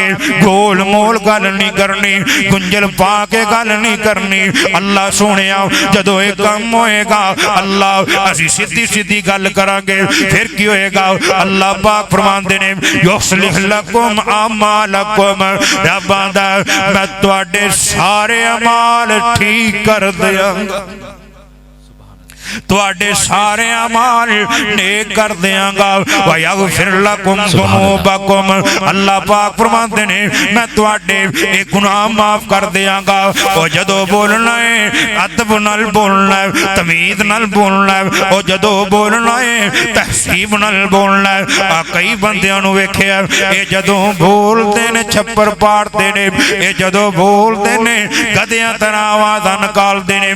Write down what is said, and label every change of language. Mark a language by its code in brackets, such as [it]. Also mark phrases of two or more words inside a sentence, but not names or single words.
[pa] گول مول گل نہیں کرنی گنجل پا کے گل نہیں کرنی اللہ سوہنیا جدوں یہ کم ہووے گا اللہ اسی سیدھی سیدھی گل کراں گے فیر کی ہووے گا اللہ پاک فرماندے نے [ar] يصلح لكم أعمالكم [pa] رب آہندا میں تہاڈے سارے اعمال ٹھیک کر دیاں گا تہاڈے سارے اعمال نیک کر دیاں گا. [ar] ويغفر لكم ذنوبكم, [pa] اللہ پاک فرماتے نے میں تہاڈے یہ گناہ معاف کر دیاں گا. اور جدوں بولنا ہے ادب نال بولنا ہے، تمیز نال بولنا ہے. اور جدوں بولنا ہے تہذیب نال بولنا ہے. کئی بندیاں نوں ویکھیا یہ جدوں بولتے نے چھپر پاڑتے نے، یہ جدوں بولتے نے گدھیاں طرح آواز نکالتے نے.